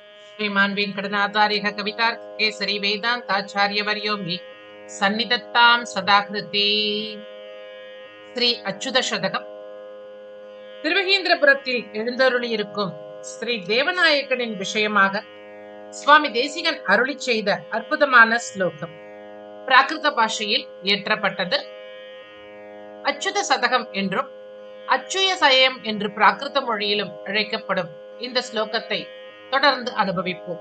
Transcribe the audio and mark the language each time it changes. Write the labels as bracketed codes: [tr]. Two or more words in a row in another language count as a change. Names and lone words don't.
[sa] श्रीमान् वेङ्कटनाथार्यः कवितार्किकेसरी वेदान्ताचार्यवर्यो मे सन्निधत्तां सदा कृते. [ta] ஸ்ரீ அச்சுத சதகம். திருவகீந்திரபுரத்தில் எழுந்தருளியிருக்கும் ஸ்ரீ தேவநாயகனின் விஷயமாக சுவாமி தேசிகன் அருளி செய்த அற்புதமான ஸ்லோகம் பிராகிருத பாஷையில் இயற்றப்பட்டது. அச்சுத சதகம் என்றும் அச்சுய சயம் என்று பிராகிருத மொழியிலும் அழைக்கப்படும் இந்த ஸ்லோகத்தை தொடர்ந்து அனுபவிப்போம்.